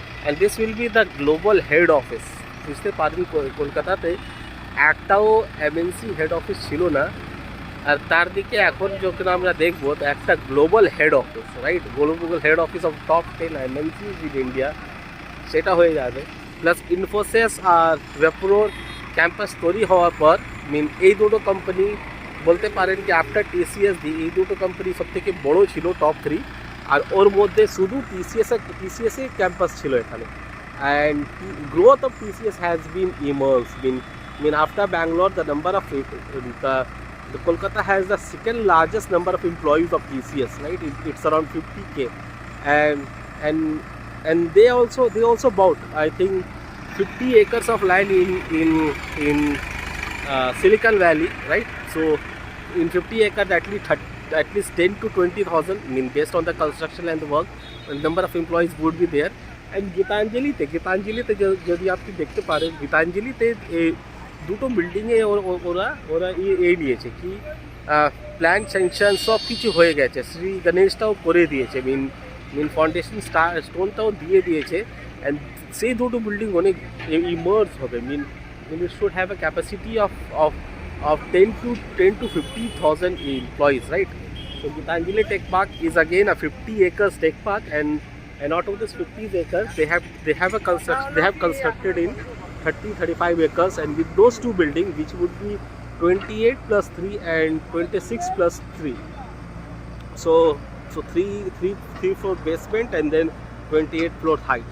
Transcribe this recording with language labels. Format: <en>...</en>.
<en>And this will be the global head office.</en> <bn>বুঝতে পারেন কলকাতাতে একটাও এমএনসি হেড অফিস ছিল না, আর তার দিকে এখন যখন আমরা দেখবো একটা</bn> <en>Global head office, right? Global head office of top 10 MNCs in India</en> <bn>সেটা হয়ে যাবে। প্লাস ইনফোসিস আর ওয়েপ্রোর ক্যাম্পাস তৈরি হওয়ার পর এই দুটো কোম্পানি বলতে পারেন কি আফটার টিসিএস এই দুটো কোম্পানি সবথেকে বড় ছিল টপ 3, আর ওর মধ্যে শুধু টিসিএসের ক্যাম্পাস ছিল এখানে।</bn> <en>And growth of TCS has been immerse after Bangalore, the number of the Kolkata has the second largest number of employees of TCS, right? It's around 50k, and they also bought, I think, 50 acres of land in Silicon Valley, right? So in 50 acres, at least 10 to 20,000, based on the construction and the work, the number of employees would be there.</en> <bn>And গীতাঞ্জলিতে যদি আপনি দেখতে পারেন, গীতাঞ্জলিতে দুটো বিল্ডিংয়ে ওরা এই নিয়েছে কি প্ল্যান স্যাংশন সব কিছু হয়ে গেছে, শ্রী গণেশটাও করে দিয়েছে, ফাউন্ডেশন স্টোনটাও দিয়ে দিয়েছে। অ্যান্ড সেই দুটো বিল্ডিং অনেক ইমার্জ হবে,</bn> <en>it should have a capacity of 10 to 50,000 employees, right? So Gitanjali Tech Park is again a 50 acres tech park, and out of this 50 acres they have constructed in 30-35 acres, and with those two buildings, which would be 28 plus 3 and 26 plus 3, so three floor basement and then 28 floor height.</en>